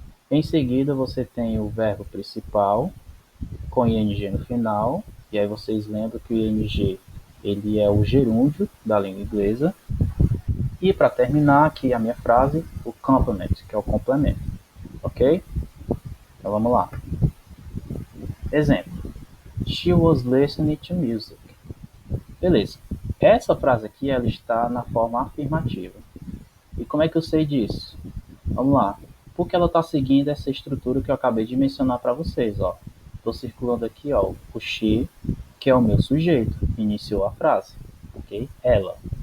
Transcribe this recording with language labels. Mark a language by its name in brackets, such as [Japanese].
[Portuguese] Em seguida você tem o verbo principal com ing no final, e aí vocês lembram que o ing ele é o gerúndio da língua inglesa. E para terminar aqui a minha frase, o complement, que é o complemento, ok? Então vamos lá. [English] Exemplo: She was listening to music. [Portuguese] Beleza. Essa frase aqui ela está na forma afirmativa. E como é que eu sei disso? Vamos lá. Porque ela está seguindo essa estrutura que eu acabei de mencionar para vocês, ó. Estou circulando aqui, ó, o she, que é o meu sujeito, iniciou a frase, ok? Ela.